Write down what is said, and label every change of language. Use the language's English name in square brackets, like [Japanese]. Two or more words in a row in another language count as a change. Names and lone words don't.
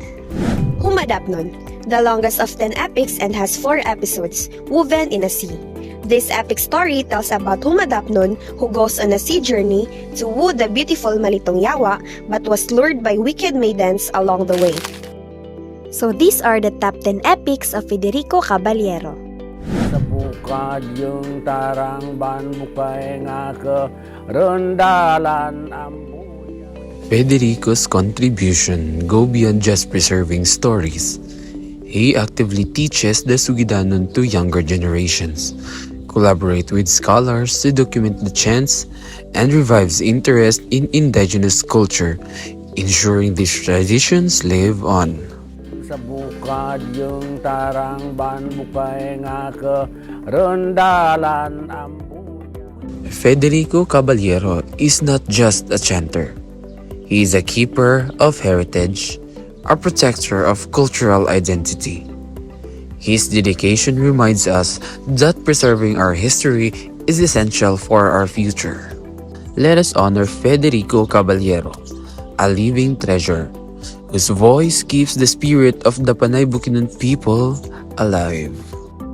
[English] Humadapnon, the longest of 10 epics and has 4 episodes, woven in a sea. This epic story tells about Humadapnon, who goes on a sea journey to woo the beautiful Malitong Yawa but was lured by wicked maidens along the way. So these are the top 10 epics of Federico Caballero. [Kinaray-a] Sa bukad yung tarang ban bukay nga ke rendalan ambuya. [English] Federico's contribution go beyond just preserving stories. He actively teaches the Sugidanon to younger generations, collaborate with scholars to document the chants, and revives interest in indigenous culture, ensuring these traditions live on. [Kinaray-a] Sa bukad yung tarang ban bukay nga ke rendalan ambuya. [English] Federico Caballero is not just a chanter. He is a keeper of heritage, a protector of cultural identity. His dedication reminds us that preserving our history is essential for our future. Let us honor Federico Caballero, a living treasure, whose voice keeps the spirit of the Panay Bukidnon people alive.